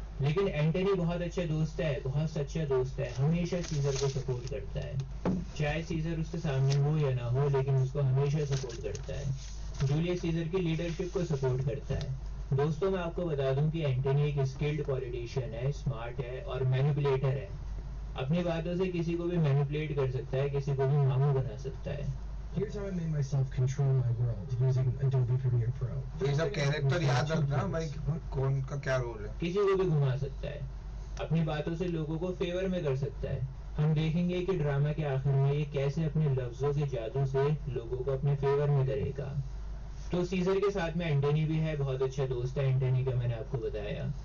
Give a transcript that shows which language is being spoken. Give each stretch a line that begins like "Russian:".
Hindi: लेकिन एंटनी बहुत अच्छा दोस्त है, बहुत सच्चा दोस्त है, हमेशा सीजर को सपोर्ट करता है, चाहे सीजर उसके सामने हो या ना हो, लेकिन उसको हमेशा सपोर्ट करता है। जूलियस सीजर की लीडरशिप को सपोर्ट करता है। दोस्तों मैं आपको बता दूं कि एंटनी एक स्किल्ड पॉलिटिशियन है, स्मार्ट है और मैनिपुलेटर है। अपनी बातों से किसी को भी मैनिपुलेट कर सकता है, किसी को भी मामू बना सकता है।
English: Here's how I made myself control my world using Adobe Premiere Pro.
Hindi: ये सब कैरेक्टर याद रखना भाई, कौन का क्या रोल है। किसी को भी घुमा सकता है, अपनी बातों से लोगों को फेवर में कर सकता है। हम देखेंगे कि ड्रामा के आखिर में ये कैसे अपने लफ्जों के जादू से लोगों को अपने फेवर में करेगा। तो सीजर के साथ में एंटनी भी है, बहुत अच्छा दोस्त है एंटनी का, मैंने आपको बताया।